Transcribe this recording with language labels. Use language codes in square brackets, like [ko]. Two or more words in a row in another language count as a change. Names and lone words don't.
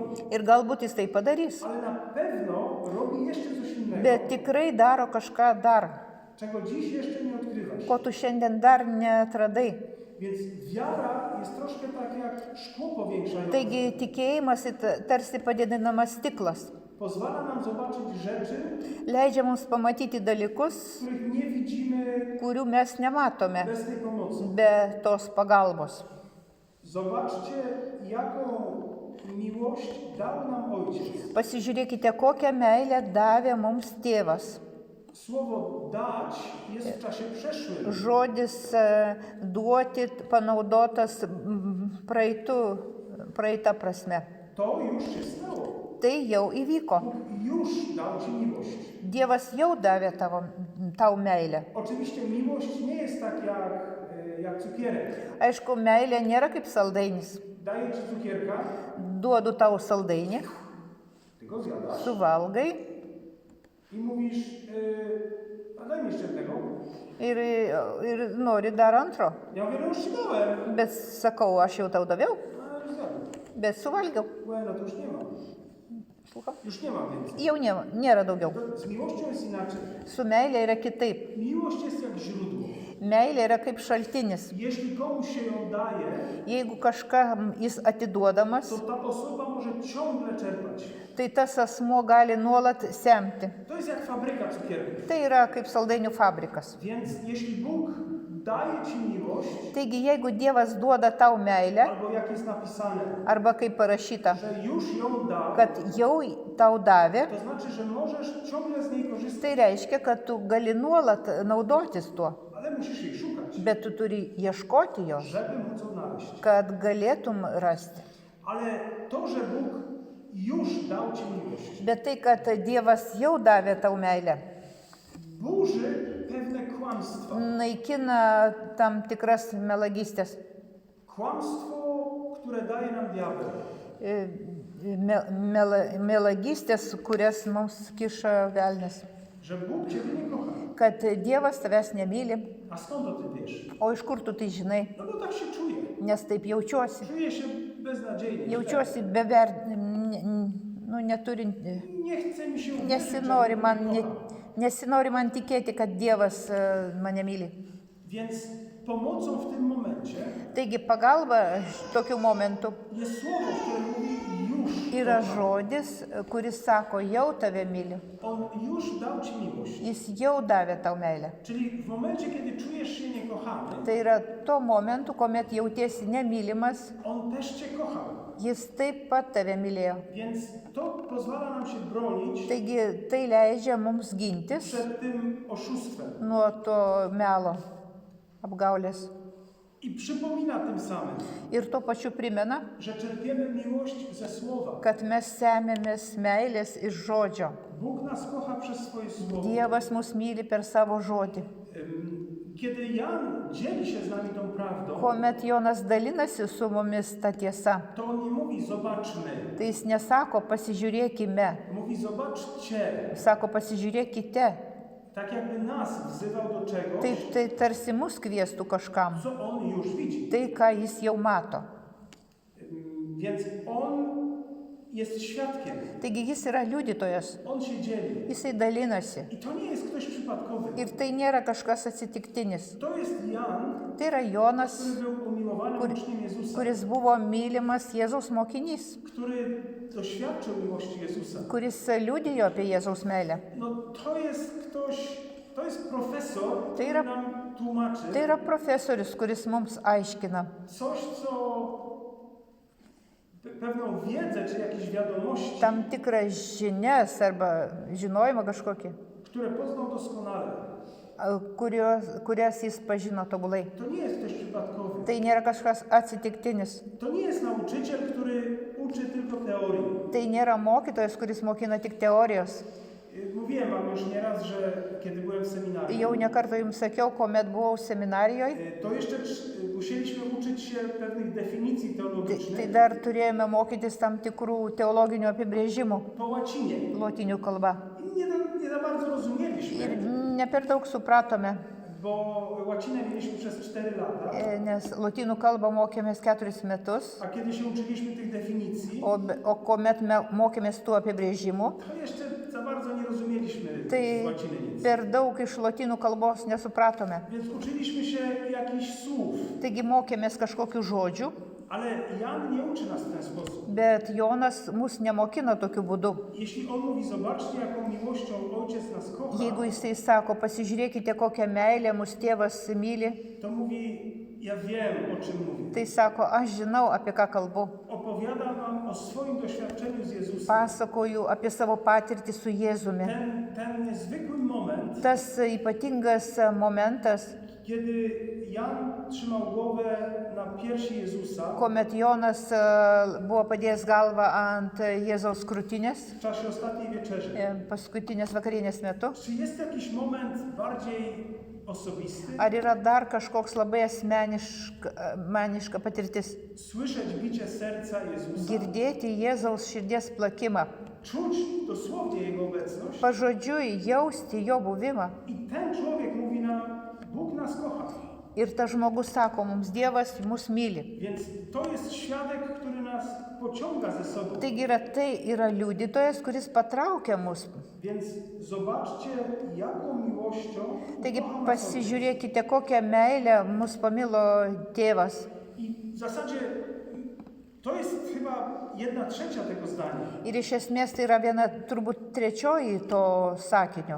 [lt] Ir galbūt jis tai padarys. [pl] Ale na pewno robi jeszcze coś innego, [lt] Bet tikrai daro kažką dar, [pl] czego dziś jeszcze nie odkrywasz. [lt] ko tu šiandien dar neatradai. [pl] Więc wiara jest troszkę tak jak szkło powiększające. [lt] Taigi tikėjimas tarsi padidinamas stiklas. [pl] Pozwala nam zobaczyć rzeczy, [lt] Leidžia mums pamatyti dalykus, [pl] których nie widzimy [lt] kurių mes nematome [pl] bez tej pomocy. [lt] be tos pagalbos. [pl] Zobaczcie, jaką miłość dał nam Ojciec. [lt] Pasižiūrėkite, kokią meilę davė mums tėvas. [pl] Słowo dać jest w czasie przeszłym. [lt] Žodis duoti panaudotas praeitą prasme. [pl] To już się stało. [lt] Tai jau įvyko. [pl] Bóg już dał Ci miłość. [lt] Dievas jau davė tau meilę. [pl] Oczywiście miłość nie jest tak jak cukierek. [lt] Aišku, meilė nėra kaip saldainis. [pl] Daję Ci cukierka, [lt] Duodu tau saldainį, [pl] Ty go zjadasz [lt] suvalgai [pl] i mówisz, a daj mi jeszcze jednego. [lt] ir nori dar antro. [pl] Ja mówię, no już Ci dałem. [lt] Bet sakau, aš jau tau daviau, [pl] A już zjadłem. [lt] bet suvalgiau. [pl] No to już nie ma. Słucham? Już nie ma więcej. [lt] Jau nėra daugiau. [pl] Z miłością jest inaczej. [lt] Su meilė yra kitaip. [pl] Miłość jest jak źródło. [lt] Meilė yra kaip šaltinis. [pl] Jeśli komuś się ją daje, [lt] Jeigu kažkam jis atiduodamas, [pl] to ta osoba może ciągle czerpać. [lt] tai tas asmuo gali nuolat semti. [pl] To jest jak fabryka cukierków. [lt] Tai yra kaip saldainių fabrikas. [pl] Więc jeśli Bóg daje Ci miłość, [lt] Taigi, jeigu Dievas duoda tau meilę, [pl] albo jak jest napisane, [lt] arba kaip parašyta, [pl] że już ją dał, [lt] kad jau tau davė, [pl] to znaczy, że możesz ciągle z niej korzystać, [lt] tai reiškia, kad tu gali nuolat naudotis tuo, [pl] ale musisz jej szukać, [lt] bet tu turi ieškoti jos, [pl] żeby móc odnaleźć. [lt] kad galėtum rasti. [pl] Ale to, że Bóg już dał Ci miłość, [lt] Bet tai, kad Dievas jau davė tau meilę, [pl] burzy pewne kłamstwa. [lt] naikina tam tikras melagystės. [pl] Kłamstwo, które daje nam diabeł. [lt] Melagystės, kurias mums kiša velnis. [pl] Że Bóg Ciebie nie kocha. [lt] Kad Dievas tavęs nemyli. [pl] A skąd to Ty wiesz? [lt] O iš kur tu tai žinai? [pl] No bo tak się czuję. [lt] Nes taip jaučiuosi. [pl] Czuję się beznadziejnie. [lt] Jaučiuosi neturint. [pl] Nie chce mi się uwierzyć, [lt] Nesinori [pl] że [lt] man, [pl] Bóg mnie kocha. [lt] nesinori man tikėti, kad Dievas mane myli. [pl] Więc pomocą w tym momencie [lt] Taigi pagalba tokiu momentu [pl] jest słowo, które mówi już. [lt] yra [pl] kocham. [lt] žodis, kuris sako, jau tave myli. [pl] On już dał Ci miłość. [lt] Jis jau davė tau meilę. [pl] Czyli w momencie, kiedy czujesz się niekochany, [lt] Tai yra tuo momentu, kuomet jautiesi nemylimas, [pl] On też Cię kochał. [lt] jis taip pat tave mylėjo. [pl] Więc to pozwala nam się bronić [lt] Taigi tai leidžia mums gintis [pl] przed tym oszustwem. [lt] nuo to melo, apgaulės. [pl] I przypomina tym samym, [lt] Ir tuo pačiu primena, [pl] że czerpiemy miłość ze słowa. [lt] kad mes semėmės meilės iš žodžio. [pl] Bóg nas kocha przez swoje słowo. [lt] Dievas mus myli per savo žodį. [pl] Kiedy Jan dzieli się z nami tą prawdą, [lt] Kuomet Jonas dalinasi su mumis ta tiesa, [pl] to on nie mówi zobaczmy, [lt] tai jis nesako pasižiūrėkime, [pl] mówi zobaczcie. [lt] sako pasižiūrėkite. [pl] Tak jakby nas wzywał do czegoś, [lt] Taip tai tarsi mus kvieštų kažkam. [pl] co on już widzi. [lt] Tai, ką jis jau mato. [pl] Więc on jest świadkiem. [lt] Taigi jis yra liudytojas, [pl] On się dzieli. [lt] jisai dalinasi. [pl] I to nie jest ktoś przypadkowy. [lt] Ir tai nėra kažkas atsitiktinis. [pl] To jest Jan, [lt] Tai yra Jonas, [pl] który był umiłowany umiłowanym uczniem Jezusa, [lt] kuris buvo mylimas Jėzaus mokinys, [pl] który doświadczył miłości Jezusa. [lt] kuris liudijo apie Jėzaus meilę. [pl] No to jest ktoś, to jest profesor, [lt] Tai [pl] który [lt] yra- [pl] nam tłumaczy [lt] Tai yra profesorius, kuris mums aiškina [pl] coś, co pewną wiedzę czy jakieś wiadomości, [lt] tam tikrą žinias arba žinojimą kažkokį, [pl] które poznał doskonale. [lt] kurias jis pažino tobulai. [pl] To nie jest ktoś przypadkowy. [lt] Tai nėra kažkas atsitiktinis. [pl] To nie jest nauczyciel, który uczy tylko teorii. [lt] Tai nėra mokytojas, kuris mokina tik teorijos. [pl] Mówiłem wam już nieraz, że kiedy byłem w seminarium, [lt] Jau nekartą jums sakiau, kuomet buvau seminarijoje, [pl] to jeszcze musieliśmy uczyć się pewnych definicji [lt] tai [pl] teologicznych [lt] dar turėjome mokytis tam tikrų teologinių apibrėžimų [pl] po łacinie. [lt] lotinių kalba. [pl] I nie za bardzo rozumieliśmy, [lt] Ir ne per daug supratome, [pl] bo łacinę mieliśmy przez 4 lata, [lt] nes lotynų kalbą mokėmės 4 metus, [pl] a kiedy się uczyliśmy tych definicji, [lt] o kuomet mokėmės tų apibrėžimų, [pl] to jeszcze za bardzo nie rozumieliśmy [lt] tai [pl] z łaciny nic. [lt] per daug iš lotynų kalbos nesupratome. [pl] Więc uczyliśmy się jakichś słów, [lt] Taigi mokėmės kažkokių žodžių, [pl] ale Jan nie uczy nas w ten sposób. [lt] bet Jonas mus nemokino tokiu būdu. [pl] Jeśli on mówi, zobaczcie, jaką miłością Ojciec nas kocha, [lt] Jeigu jisai sako, pasižiūrėkite, kokią meilę mūsų tėvas myli, [pl] to mówi, ja wiem, o czym mówię. [lt] tai sako, aš žinau, apie ką kalbu. [pl] Opowiadam wam o swoim doświadczeniu z Jezusem. [lt] Pasakoju apie savo patirtį su Jėzumi. [pl] Ten niezwykły moment, [lt] Tas ypatingas momentas, [pl] kiedy Jan trzymał głowę na piersi Jezusa [lt] kuomet Jonas buvo padėjęs galvą ant Jėzaus krūtinės [pl] w czasie ostatniej wieczerzy. [lt] paskutinės vakarienės metu. [pl] Czy jest jakiś moment bardziej osobisty? [lt] Ar yra dar kažkoks labai asmeniška patirtis? [pl] Słyszeć bicie serca Jezusa, [lt] Girdėti Jėzaus širdies plakimą, [pl] czuć dosłownie Jego obecność. [lt] pažodžiui jausti jo buvimą. [pl] I ten człowiek mówi nam, Bóg nas kocha. [lt] Ir tas žmogus sako, mums Dievas mus myli. [pl] Więc to jest świadek, który nas pociąga ze sobą. [lt] Taigi tai yra liudytojas, kuris patraukia mus. [pl] Więc zobaczcie, jaką miłością [lt] Taigi [pl] kocha nas Ojciec. [lt] pasižiūrėkite, kokią meilę mus pamilo tėvas. [pl] I w zasadzie to jest chyba 1/3 tego zdania. [lt] Ir iš esmės tai yra viena turbūt trečioji to sakinio.